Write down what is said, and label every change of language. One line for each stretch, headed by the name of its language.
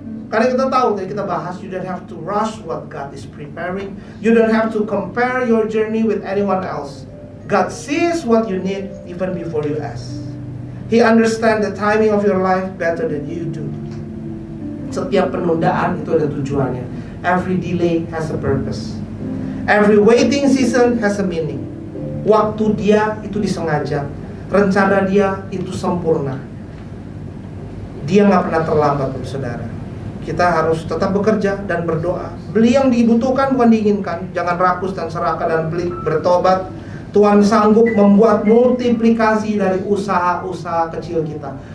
Indonesian: Karena kita tahu, tadi kita bahas,
English: you don't have to rush what God is preparing. You don't have to compare your journey with anyone else. God sees what you need even before you ask. He understands the timing of your life better than you do.
Indonesian: Setiap penundaan itu ada tujuannya.
English: Every delay has a purpose. Every waiting season has a meaning.
Indonesian: Waktu dia itu disengaja, rencana dia itu sempurna. Dia nggak pernah terlambat, saudara. Kita harus tetap bekerja dan berdoa. Beli yang dibutuhkan bukan diinginkan. Jangan rakus dan serakah dan pelit, bertobat. Tuhan sanggup membuat multiplikasi dari usaha-usaha kecil kita.